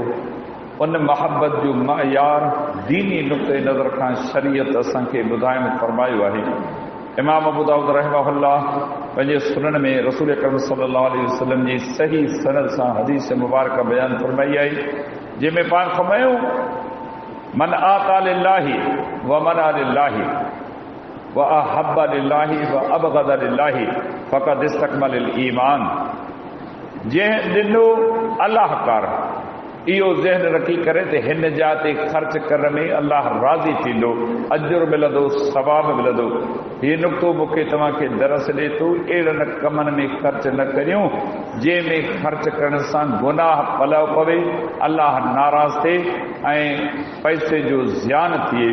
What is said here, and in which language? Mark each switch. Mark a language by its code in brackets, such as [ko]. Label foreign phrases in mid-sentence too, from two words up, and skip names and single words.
[sd] उन मोहबत जो मयार दीनी नुक़्ते नज़र खां शरीयत असांखे ॿुधाइण फरमायो आहे। इमाम अबू दाऊद रहमहुल्लाह पंहिंजे सुनन में रसूल अकरम [ar] صلى الله عليه وسلم [sd] जी सही सनद सां हदीस मुबारक बयानु फरमाई आहे, जंहिंमें पाण फरमायूं, [ar] من أعطى لله ومنع لله وأحب لله وأبغض لله فقد استكمل الإيمان. [sd] जंहिं ॾिनो अल्लाह कार, इहो ज़हन रखी करे त हिन जा ते ख़र्च करण में अल्लाह राज़ी थींदो, अजुर मिलंदो, सवाब मिलंदो। हीउ नुक़्तो मूंखे तव्हांखे दरस ॾिए थो, अहिड़नि कमनि में ख़र्च न करियूं जंहिंमें ख़र्च करण सां गुनाह पलव पवे, अल्लाह नाराज़ थिए ऐं पैसे जो ज़ियान थिए।